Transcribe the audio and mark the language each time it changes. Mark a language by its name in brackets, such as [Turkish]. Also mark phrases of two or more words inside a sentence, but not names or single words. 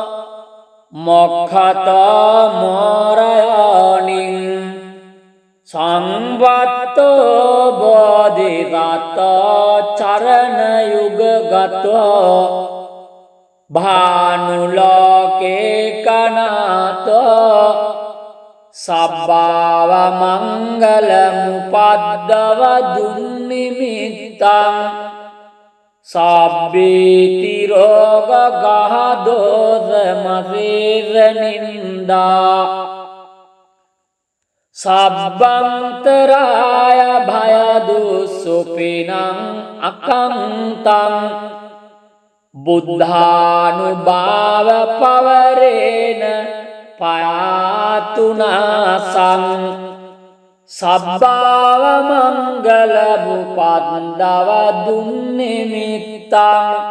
[Pali] මොක්ඛතෝ මෝරයෝනින් සංවත්තෝ බෝධිසත්වෝ චරණ යුගගතෝ භානුලෝකේ කනාතෝ සබ්බාව මංගල මුපද්දව දුන්නිමිත්තං සබ්බීති රෝග ගහදෝස මසේස නින්දා සබ්බන්තරාය භය දුස්සුපිනං අකන්තං බුද්ධානුභාව පවරේන පයාතුනාසං සබ්බාව මංගල මුපද්දව දුන්නිමිත්තං